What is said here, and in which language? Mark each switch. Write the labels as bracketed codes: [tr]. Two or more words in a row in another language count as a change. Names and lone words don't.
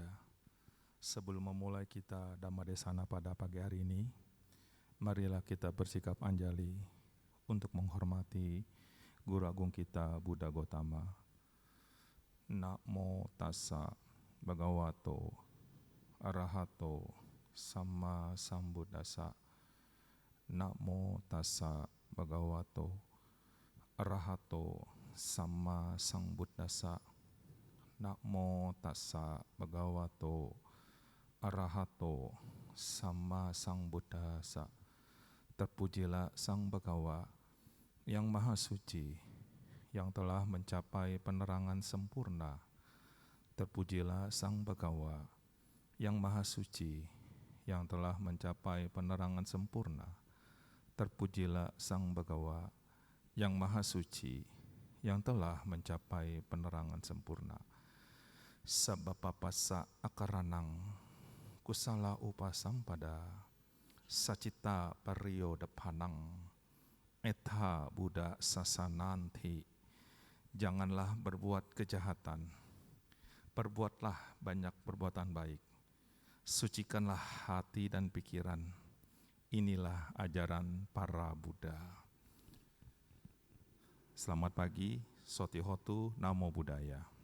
[id] sebelum memulai kita Dhamma Desana pada pagi hari ini, marilah kita bersikap anjali untuk menghormati Guru Agung kita Buddha Gotama. [pi] Namo tassa bhagavato arahato samma sambuddhassa. Namo tassa bhagavato arahato samma sambuddhassa. Namo tassa bhagavato arahato samma sambuddhassa. [id] Terpujilah Sang Bhagawa yang Maha Suci, yang telah mencapai penerangan sempurna. Terpujilah Sang Bhagawa yang Maha Suci, yang telah mencapai penerangan sempurna. Terpujilah Sang Bhagawa yang Maha Suci, yang telah mencapai penerangan sempurna. [pi] Sabapapasa akaranang kusala upasampada sacita pariyodapanang etha Buddha sasananti. [id] Janganlah berbuat kejahatan, perbuatlah banyak perbuatan baik. Sucikanlah hati dan pikiran. Inilah ajaran para Buddha. Selamat pagi, [pi] Sotihotu, Namo Buddhaya.